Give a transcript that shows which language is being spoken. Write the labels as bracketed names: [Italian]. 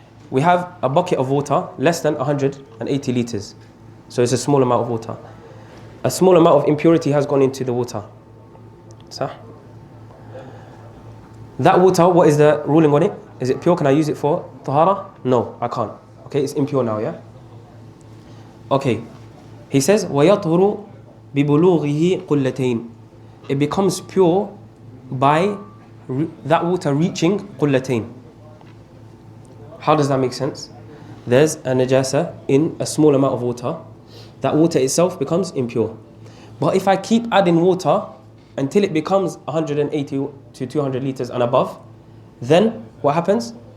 [English] We have a bucket of water, less than 180 liters. So it's a small amount of water. A small amount of impurity has gone into the water. So, that water, what is the ruling on it? Is it pure? Can I use it for tahara? No, I can't. Okay, it's impure now, yeah? Okay. He says, [Arabic] وَيَطْهُرُ بِبُلُوغِهِ قُلَّتَيْنِ. [English] It becomes pure by that water reaching قُلَّتَيْن. How does that make sense? There's a najasa in a small amount of water. That water itself becomes impure. But if I keep adding water until it becomes 180 to 200 liters and above, then what happens?